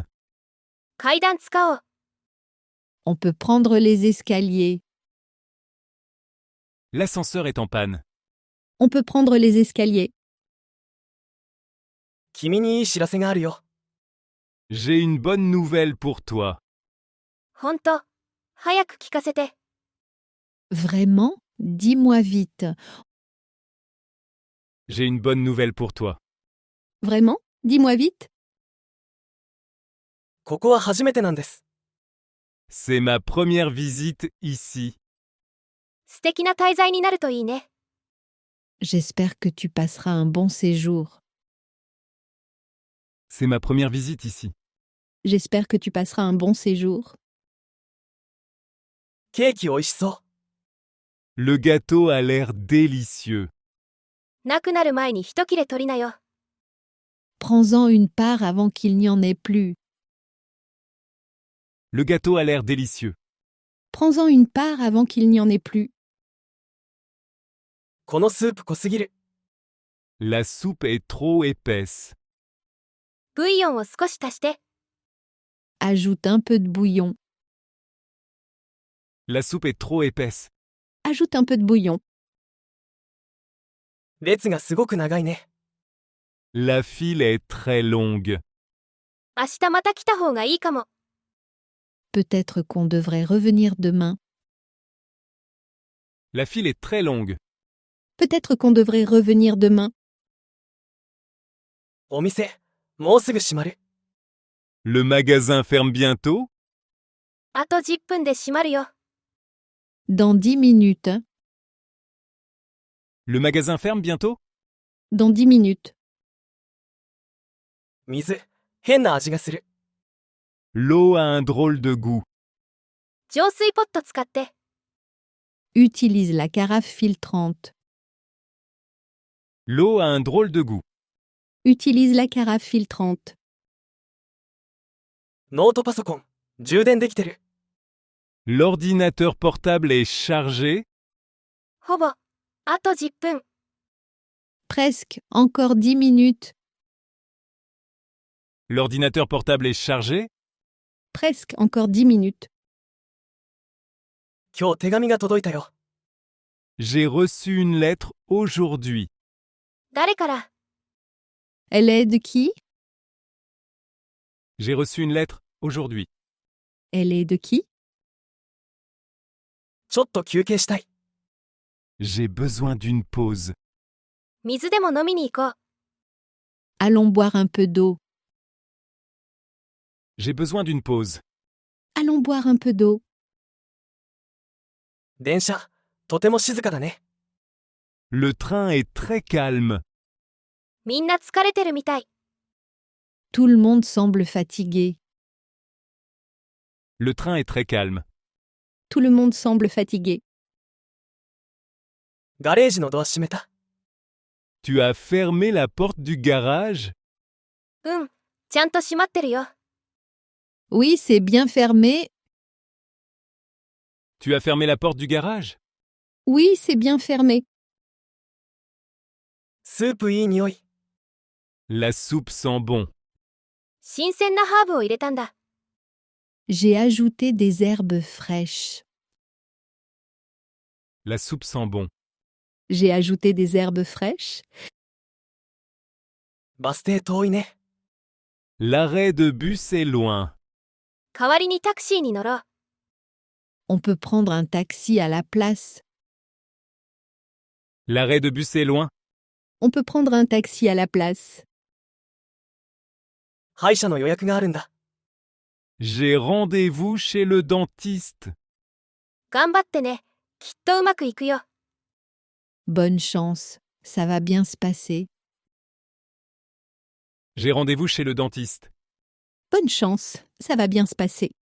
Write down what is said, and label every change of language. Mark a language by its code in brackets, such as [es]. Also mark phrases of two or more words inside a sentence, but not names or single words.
[ja] 階段使おう。 [fr] On peut prendre les escaliers. L'ascenseur est en panne. On peut prendre les escaliers. [ja] 君にいい知らせがあるよ。 [fr] J'ai une bonne nouvelle pour toi. [ja] ほんと、早く聞かせて。 [fr] Vraiment? Dis-moi vite. J'ai une bonne nouvelle pour toi. Vraiment? Dis-moi vite. [ja] ここは初めてなんです。 [fr] C'est ma première visite ici. [ja] 素敵な滞在になるといいね。 [fr] J'espère que tu passeras un bon séjour. C'est ma première visite ici. J'espère que tu passeras un bon séjour. [ja] ケーキ美味しそう。 [fr] Le gâteau a l'air délicieux. [ja] なくなる前に一切れ取りなよ。 [fr] Prends-en une part avant qu'il n'y en ait plus. Le gâteau a l'air délicieux. Prends-en une part avant qu'il n'y en ait plus. [ja] このスープ濃すぎる。 [fr] La soupe est trop épaisse. [ja] ブイヨンを少し足して。 [fr] Ajoute un peu de bouillon. La soupe est trop épaisse. Ajoute un peu de bouillon. [ja] 列がすごく長いね。 [fr] La file est très longue. [ja] 明日また来た方がいいかも。 [fr] Peut-être qu'on devrait revenir demain. La file est très longue. Peut-être qu'on devrait revenir demain. [ja] お店、もうすぐ閉まる。 [fr] Le magasin ferme bientôt? [ja] あと10分で閉まるよ。 [fr] Dans 10 minutes. Le magasin ferme bientôt? Dans 10 minutes. [ja] 水、変な味がする。 [fr] L'eau a un drôle de goût. [ja] 浄水ポット使って。 [fr] Utilise la carafe filtrante. L'eau a un drôle de goût. Utilise la carafe filtrante. [ja] ノートパソコン、充電できてる。 [fr] L'ordinateur portable est chargé. [ja] ほぼ、あと10分。 [fr] Presque. Encore 10 minutes. L'ordinateur portable est chargé. Presque. Encore 10 minutes. [ja] 今日手紙が届いたよ。 [fr] J'ai reçu une lettre aujourd'hui. [ja] 誰から？ [fr] Elle est de qui? J'ai reçu une lettre aujourd'hui. Elle est de qui? [ja] ちょっと休憩したい。 [fr] J'ai besoin d'une pause. [ja] 水でも飲みに行こう。 [fr] Allons boire un peu d'eau. J'ai besoin d'une pause. Allons boire un peu d'eau. [ja] 電車、とても静かだね。 [fr] Le train est très calme. [ja] みんな疲れてるみたい。 [fr] Tout le monde semble fatigué. Le train est très calme. Tout le monde semble fatigué. [ja] ガレージのドア閉めた。 [fr] Tu as fermé la porte du garage? [ja] うん、ちゃんと閉まってるよ。 [fr] Oui, c'est bien fermé. Tu as fermé la porte du garage? Oui, c'est bien fermé. [ja] スープいい匂い。 [fr] La soupe sent bon. [ja] 新鮮なハーブを入れたんだ。 [fr] J'ai ajouté des herbes fraîches. La soupe sent bon. J'ai ajouté des herbes fraîches. [ja] バス停遠いね。 [fr] L'arrêt de bus est loin. [ja] 代わりにタクシーに乗ろう。 [fr] On peut prendre un taxi à la place. L'arrêt de bus est loin. On peut prendre un taxi à la place. [ja] 歯医者の予約があるんだ。 [fr] J'ai rendez-vous chez le dentiste. [ja] 頑張ってね。きっとうまくいくよ。 [fr] Bonne chance, ça va bien se passer. J'ai rendez-vous chez le dentiste. Bonne chance, ça va bien se passer.